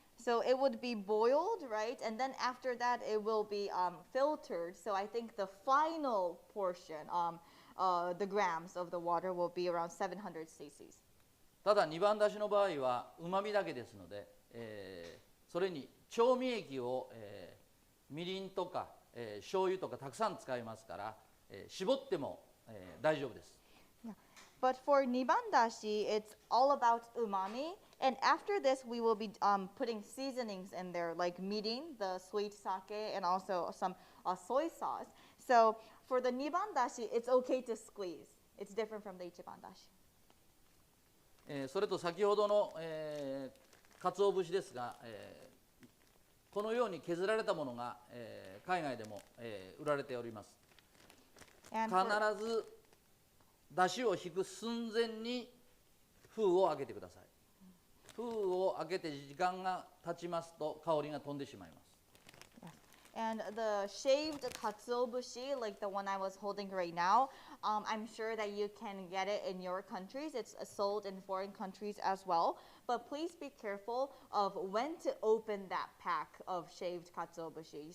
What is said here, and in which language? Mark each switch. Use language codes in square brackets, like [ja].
[en] So it would be boiled, right? And then after that, it will be filtered. So I think the final portion, the grams of the water will be around 700 cc's. [ja] ただ、二番だしの場合はうまみだけですので、それに調味液を、みりんとか、醤油とかたくさん使いますから、絞っても、大丈夫です。 [en] But for Nibandashi, it's all about umami. And after this, we will be putting seasonings in there, like mirin, the sweet sake, and also some soy sauce. So for the Nibandashi, it's okay to squeeze. It's different from the ichiban dashi. [ja] それと先ほどの、鰹節ですが、このように削られたものが、海外でも、売られております。必ず出汁を引く寸前に封を開けてください。封を開けて時間が経ちますと香りが飛んでしまいます。 [en] And the shaved katsuobushi, like the one I was holding right now, I'm sure that you can get it in your countries. It's sold in foreign countries as well. But please be careful of when to open that pack of shaved katsuobushi.